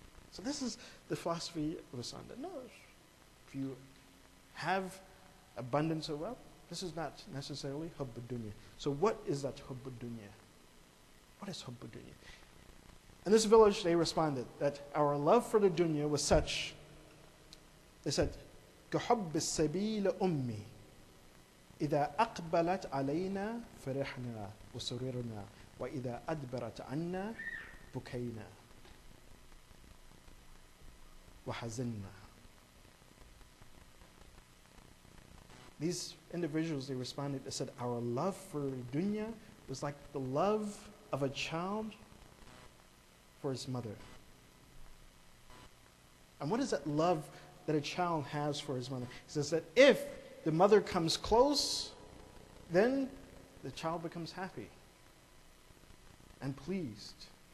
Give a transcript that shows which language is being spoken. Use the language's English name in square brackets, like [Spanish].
[English] So this is the philosophy of Islam. That no, if you have abundance of wealth, This is not necessarily hubb dunya. So what is that hubb dunya? What is hubb dunya? In this village, they responded that our love for the dunya was such. [Arabic] They said, كحب السبيل أمي إذا أقبلت علينا فرحنا وسررنا وإذا أدبرت عنا بكينا وحزننا. [English] These individuals, they responded, they said, our love for dunya was like the love of a child for his mother. And what is that love that a child has for his mother? He says that if the mother comes close, then the child becomes happy and pleased.